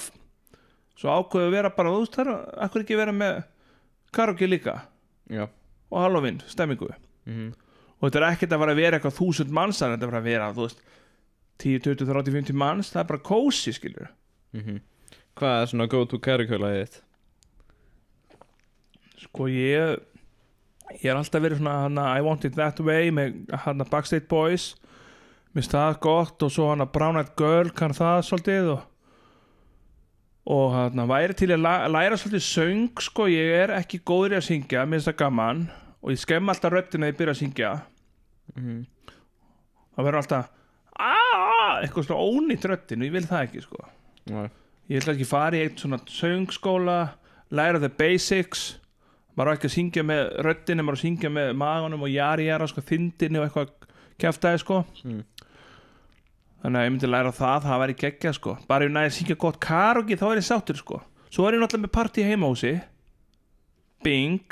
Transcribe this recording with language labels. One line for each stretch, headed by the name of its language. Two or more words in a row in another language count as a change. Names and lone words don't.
Icelandic: Svo ákveðu að vera bara, þú veist það er, akkur ekki vera með karaoke líka. Já. Og Halloween, stemmingu. Og þetta er ekkert að fara að vera eitthvað 1000 manns, þetta er bara að vera, þú veist, 10, 20, 30, 50 manns, það er bara kósi, skilur. Hvað er svona
English: go to
Icelandic: karaoke-lagið þitt? Sko ég er alltaf verið svona hana I Want It That Way með hana Backstreet Boys. Mér finnst það gott og svo hana Brown Eyed Girl kann það svolítið og hana væri til að læra svolítið söng sko, ég er ekki góður í að syngja, mér finnst það gaman og ég skemm alltaf röddina þegar ég byrja að syngja. Það verður alltaf eitthvað svona ónýtt röddin og ég vil það ekki sko. Nei. Ég vil ekki fara í eitt svona söngskóla, læra
English: the basics.
Icelandic: Maður á ekki að syngja með röddinni, maður á að syngja með maganum og jara sko, þindinni og eitthvað kjaftaði sko. Þannig að ég myndi læra það væri geggjað sko. Bara ef ég næði að syngja gott karaoke þá er ég sáttur sko. Svo er ég náttúrulega með partí heimahúsi. Bing.